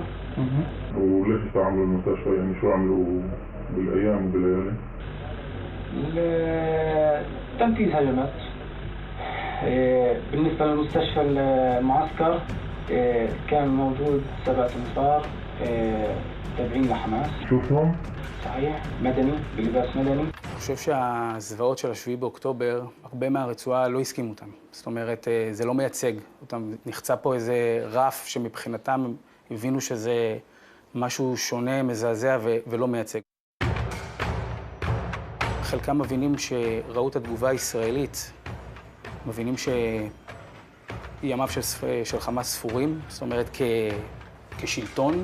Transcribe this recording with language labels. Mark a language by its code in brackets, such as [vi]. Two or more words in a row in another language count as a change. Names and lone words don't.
[ar] وليش استعملوا المستشفى يعني شو عملوا بالأيام وبالليالي؟ تنفيذ هجمات. بالنسبة للمستشفى المعسكر كان موجود 7 أنفار تابعين لحماس. شوفهم؟ صحيح مدني [he] בלבוש מדני. אני חושב שהזוועות של 7 באוקטובר, הרבה מהרצועה לא הסכימו אותם. זאת אומרת, זה לא מייצג אותם. נחצה פה איזה רף שמבחינתם הבינו שזה משהו שונה, מזעזע ולא מייצג. חלקם מבינים שראו את התגובה הישראלית, מבינים שימיו של חמאס ספורים, זאת אומרת כשלטון.